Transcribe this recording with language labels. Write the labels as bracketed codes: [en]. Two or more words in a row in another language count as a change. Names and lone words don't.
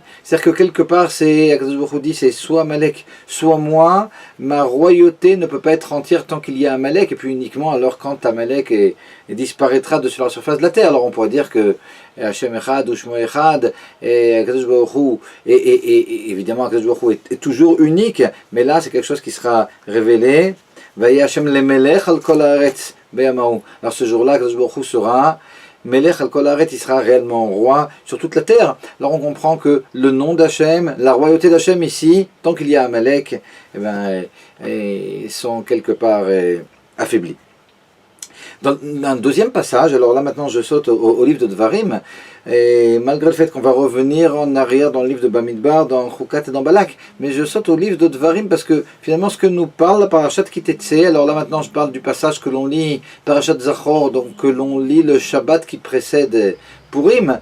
[fr] C'est-à-dire que quelque part, [he] הקדוש ברוך הוא [fr] dit, c'est soit Amalek, soit moi, ma royauté ne peut pas être entière tant qu'il y a Amalek, et puis uniquement alors quand Amalek disparaîtra de sur la surface de la terre. Alors on pourrait dire que [he] ה' אחד ושמו אחד, [fr] et [he] הקדוש ברוך הוא, [fr] et évidemment [he] הקדוש ברוך הוא [fr] est toujours unique, mais là c'est quelque chose qui sera révélé. [he] והיה ה' למלך על כל הארץ ביום ההוא. [fr] Alors ce jour-là, [he] הקדוש ברוך הוא [fr] sera [he] מלך על כל הארץ, [fr] il sera réellement roi sur toute la terre. Alors on comprend que le nom d'Hachem, la royauté d'Hachem ici, tant qu'il y a Amalek, sont quelque part affaiblis. Dans un deuxième passage, alors là maintenant je saute au livre de Dvarim, et malgré le fait qu'on va revenir en arrière dans le livre de Bamidbar, dans Chukat et dans Balak, mais je saute au livre de Dvarim parce que finalement ce que nous parle la [he] פרשת כי תצא, [fr] alors là maintenant je parle du passage que l'on lit, [he] פרשת זכור, [fr] donc que l'on lit le Shabbat qui précède Purim.